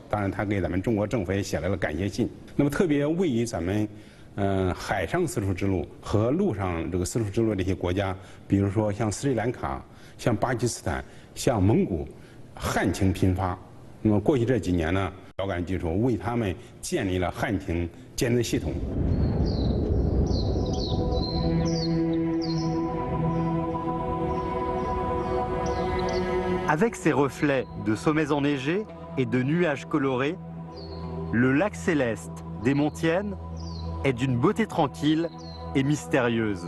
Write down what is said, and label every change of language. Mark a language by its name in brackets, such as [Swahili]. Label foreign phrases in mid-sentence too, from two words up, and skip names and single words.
[Chinese] 当然，他给咱们中国政府也写了个感谢信。那么特别位于咱们海上丝绸之路和陆上这个丝绸之路这些国家，比如说像斯里兰卡、像巴基斯坦、像蒙古，旱情频发。那么过去这几年呢，遥感技术为他们建立了旱情监测系统。 [French] Avec ses reflets de sommets enneigés et de nuages colorés, le lac céleste des Montyennes est d'une beauté tranquille et mystérieuse.